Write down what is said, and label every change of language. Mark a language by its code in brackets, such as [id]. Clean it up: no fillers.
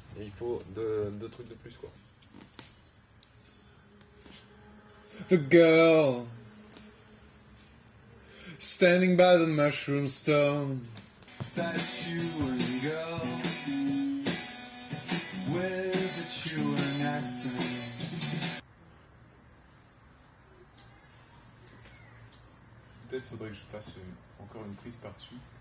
[fr] Et il faut deux trucs de plus, quoi. [en] The girl standing by the mushroom stone. That chewing girl with the chewing accent. [fr] Peut-être faudrait que je fasse encore une prise par-dessus.